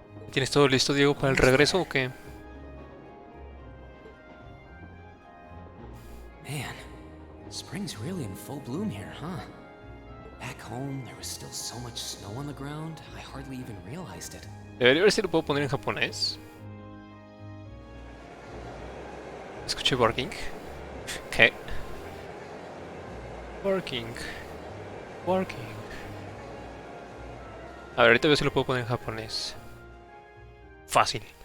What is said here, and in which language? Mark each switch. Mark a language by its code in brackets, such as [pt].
[es] ¿Tienes todo listo, Diego, para el regreso o qué? [en] Man, spring's really in full bloom here, huh? Back home, there was still so much snow on the ground, I hardly even realized it. [es] Debería ver si lo puedo poner en japonés. Escuché barking. ¿Qué? [en] Barking. Barking. [es] A ver, ahorita veo si lo puedo poner en japonés. Fácil.